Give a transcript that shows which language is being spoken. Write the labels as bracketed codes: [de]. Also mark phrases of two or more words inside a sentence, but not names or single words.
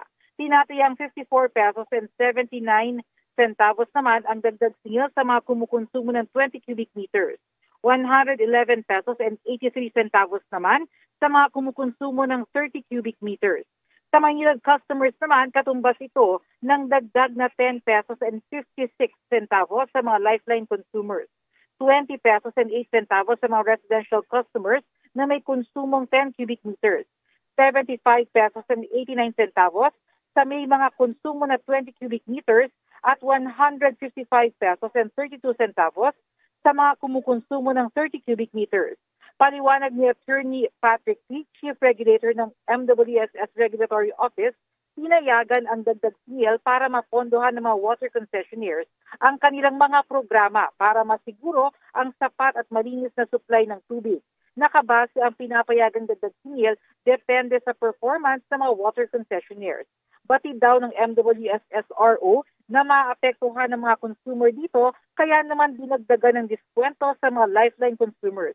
[tl] Tinatayang 54 [en] pesos and 79 centavos [tl] naman ang dagdag singil sa mga kumukonsumo ng 20 [en] cubic meters. [tl] 111 [en] pesos and 83 centavos [tl] naman sa mga kumukonsumo ng 30 [en] cubic meters. [tl] Sa Maynila customers naman, katumbas ito ng dagdag na 10 [en] pesos and 56 centavos [tl] sa mga [en] lifeline consumers. [tl] 20 [en] pesos and 8 centavos [tl] sa mga [en] residential customers [tl] na may konsumong 10 [en] cubic meters. [tl] 75 [en] pesos and 89 centavos [tl] sa may mga konsumo na 20 [en] cubic meters [tl] at 155 [en] pesos and 32 centavos [tl] sa mga kumukonsumo ng 30 [en] cubic meters. [tl] Paliwanag ni Attorney Patrick P., Chief Regulator ng MWSS Regulatory Office, pinayagan ang dagdag singil para mapondohan ng mga [en] water concessionaires [tl] ang kanilang mga programa para masiguro ang sapat at malinis na supply ng tubig. Nakabase ang pinapayagang dagdag singil depende sa performance ng mga [en] water concessionaires. [tl] Batid daw ng MWSSRO na maapektuhan ng mga consumer dito, kaya naman dinagdagan ng diskwento sa mga [en] lifeline consumers.